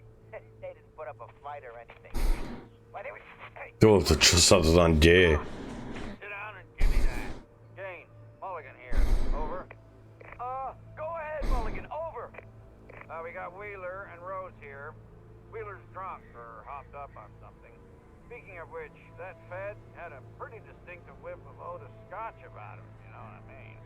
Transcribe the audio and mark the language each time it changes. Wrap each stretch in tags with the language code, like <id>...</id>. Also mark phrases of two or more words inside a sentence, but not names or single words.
<en>They didn't put up a fight or anything. But they were... Hey.</en> <sk>To čo sa to tam deje?</sk> <en>Sit down and give me that. James, Mulligan here. Over. Go ahead, Mulligan. Over. We got Wheeler and Rose here. Wheeler's drunk or hopped up on something. Speaking of which, that Fed had a pretty distinctive whiff of Otis Scotch about him, you know what I mean?</en>